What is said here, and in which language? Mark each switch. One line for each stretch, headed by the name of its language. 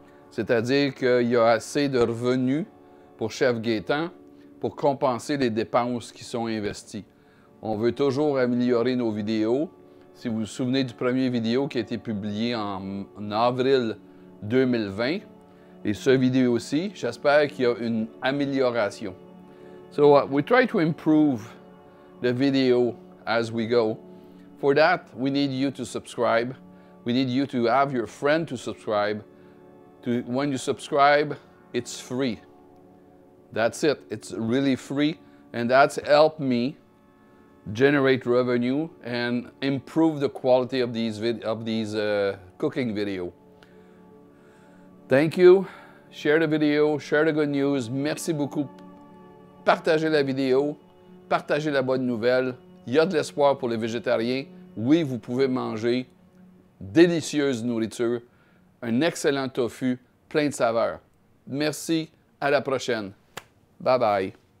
French: C'est-à-dire qu'il y a assez de revenus pour Chef Gaétan pour compenser les dépenses qui sont investies. On veut toujours améliorer nos vidéos. Si vous vous souvenez du premier vidéo qui a été publié en avril 2020, et ce vidéo aussi, j'espère qu'il y a une amélioration.
English: So we try to improve the video as we go. For that, we need you to subscribe. We need you to have your friend to subscribe. When you subscribe, it's free. That's it. It's really free, and that's helped me generate revenue and improve the quality of these cooking videos. Thank you. Share the video, share the good news.
French: Merci beaucoup. Partagez la vidéo, partagez la bonne nouvelle. Il y a de l'espoir pour les végétariens. Oui, vous pouvez manger délicieuse nourriture, un excellent tofu, plein de saveurs. Merci, à la prochaine. Bye bye.